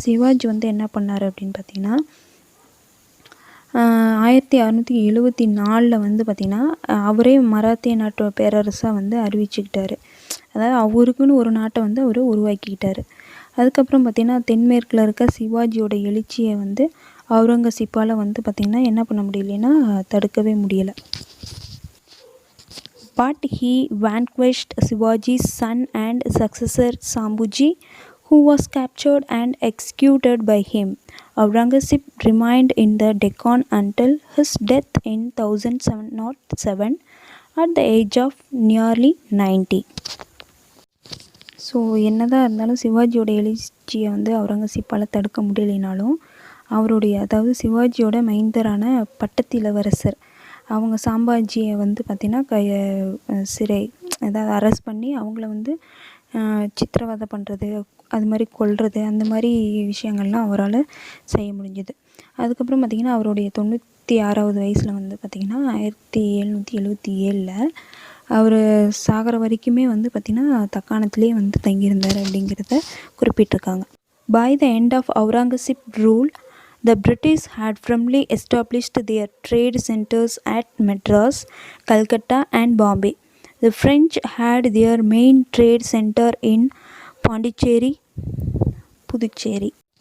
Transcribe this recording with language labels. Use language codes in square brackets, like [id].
[ta] சிவாஜி வந்து என்ன பண்ணார் அப்படின்னு பார்த்திங்கன்னா 1674 வந்து பார்த்திங்கன்னா அவரே மராத்திய நாட்டு பேரரசாக வந்து அறிவிச்சுக்கிட்டார். அதாவது அவருக்குன்னு ஒரு நாட்டை வந்து அவர் உருவாக்கிக்கிட்டார். அதுக்கப்புறம் பார்த்திங்கன்னா தென்மேற்கில் இருக்க சிவாஜியோட எழுச்சியை வந்து அவுரங்கசீப்பால் வந்து பார்த்திங்கன்னா என்ன பண்ண முடியலைன்னா தடுக்கவே முடியலை. [en] But he vanquished Shivaji's son and successor Shambhuji, who was captured and executed by him. Aurangzeb remained in the Deccan until his death in 1707 at the age of nearly 90. [ta] So என்னதான் இருந்தாலும் சிவாஜியோட எழுச்சியை வந்து அவுரங்கசீப்பால் தடுக்க முடியலைனாலும் அதாவது சிவாஜியோட மைந்தரான பட்டத்து இளவரசர் அவங்க சாம்பாஜியை வந்து பார்த்திங்கன்னா சிறை அதாவது அரெஸ்ட் பண்ணி அவங்கள வந்து சித்திரவதை பண்ணுறது, அது மாதிரி கொல்வது, அந்த மாதிரி விஷயங்கள்லாம் அவரால் செய்ய முடிஞ்சது. அதுக்கப்புறம் பார்த்திங்கன்னா அவருடைய 96வது வயசில் வந்து பார்த்திங்கன்னா 1777 அவர் சாகிற வரைக்குமே வந்து பார்த்திங்கன்னா தக்காணத்திலே வந்து தங்கியிருந்தார் அப்படிங்கிறத குறிப்பிட்டிருக்காங்க. [en] By the end of Aurangzeb's rule, the British had firmly established their trade centers at Madras, Calcutta and Bombay. The French had their main trade center in Pondicherry, Puducherry.